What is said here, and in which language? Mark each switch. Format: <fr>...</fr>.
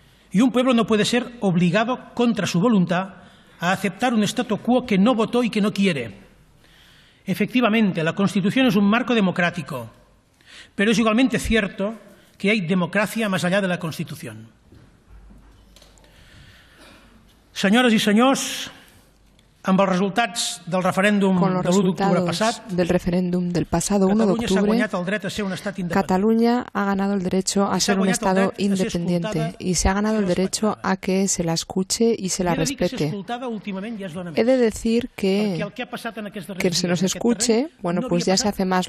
<es>Y un pueblo no puede ser obligado contra su voluntad a aceptar un statu quo que no votó y que no quiere. Efectivamente, la Constitución es un marco democrático, pero es igualmente cierto que hay democracia más allá de la Constitución.</es> <ca>Senyores i senyors, amb els resultats del referèndum de l'1 d'octubre passat,</ca> <es>del referéndum del pasado 1 de octubre, Cataluña ha ganado el derecho a ser un Estado independiente y se ha ganado el derecho a que se la escuche y se la respete. He de decir que se nos escuche, bueno, pues ya se hace más.</es>